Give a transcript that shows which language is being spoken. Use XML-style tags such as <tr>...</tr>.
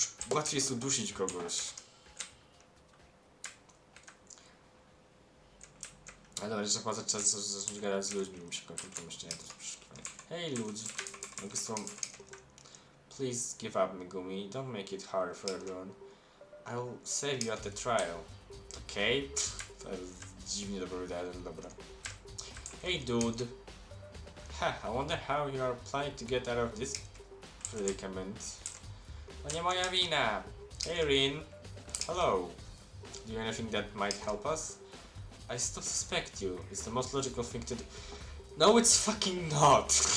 <pl>Łatwiej jest udusić kogoś. Ale dobra, jeszcze chyba zacząć gadać z ludźmi, mi się kończą pomieszczenia do przeszukiwania. Hej ludzi. Mogę z tobą...</pl> <en>Please give up,</en> <pl>Megumi.</pl> <en>Don't make it hard for everyone. I'll save you at the trial.</en> <pl>Okej. To jest dziwnie dopowiedziane, ale dobra.</pl> <en>Hey dude. I wonder how you are planning to get out of this predicament.</en> <pl>To nie moja wina.</pl> <en>Hey Rin. Hello. Do you have anything that might help us? I still suspect you. It's the most logical thing to do. No, it's fucking not.</en>